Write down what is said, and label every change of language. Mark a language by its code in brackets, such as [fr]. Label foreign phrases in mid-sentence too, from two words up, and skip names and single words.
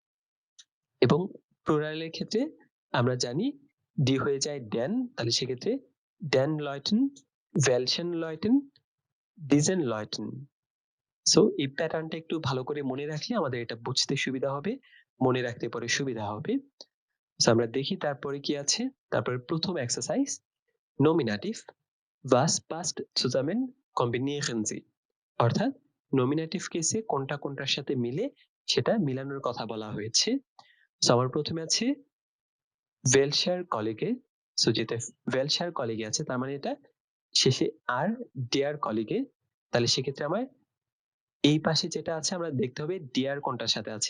[bn] এবং প্লুরালের ক্ষেত্রে আমরা জানি ডি হয়ে যায় ড্যান, তাহলে সেক্ষেত্রে [de] den Leuten, welchen Leuten, diesen Leuten. [bn] সো এই প্যাটার্নটা একটু ভালো করে মনে রাখলে আমাদের এটা বুঝতে সুবিধা হবে, মনে রাখতে পরে সুবিধা হবে। সো আমরা দেখি তারপরে কি আছে। তারপরে প্রথম এক্সারসাইজ, নমিনাটিভ, [de] was passt zusammen kombinieren sie, [bn] অর্থাৎ নমিনাটিভ কেসে কোনটা কোনটার সাথে মিলে সেটা মিলানোর কথা বলা হয়েছে। সো আমার প্রথমে আছে [de] welcher Kollege. [bn] সো যেটা [de] welcher Kollege [bn] আছে তার মানে এটা শেষে আর [de] der Kollege, [bn] তাহলে সেক্ষেত্রে আমার এই পাশে যেটা আছে আমরা দেখতে হবে ডিয়ার কোনটার সাথে আছে।